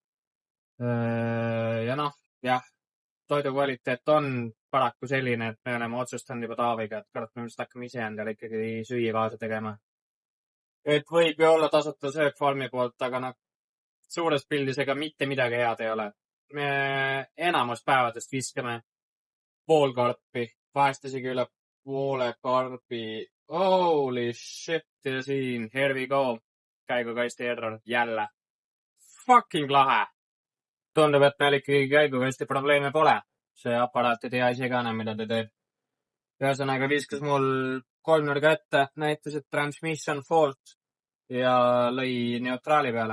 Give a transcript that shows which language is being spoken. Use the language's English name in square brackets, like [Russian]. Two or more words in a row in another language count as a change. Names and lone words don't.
[Estonian] Ja noh, jah, toidu kvaliteet on paraku selline, et me oleme otsustanud juba Taaviga, et kurat, me vist hakkame ise endale ikkagi süüa kaasa tegema. Et võib ju olla tasuta söök Farmi poolt, aga noh, suures pildis ega mitte midagi head ei ole. Me enamus päevadest viskame pool karpi, vahest isegi üle poole karbi. [English] Holy shit, [Estonian] ja siin, [English] here we go. [Estonian] Käigukasti error, jälle. Fucking lahe. Tundub, et meil ikkagi käigukasti probleeme pole. See aparaat ei tea ise ka enam, mida ta teeb. Ühesõnaga viskas mul 3 nurga ette, näitas, et [English] transmission fault [Estonian] ja lõi neutraali peale.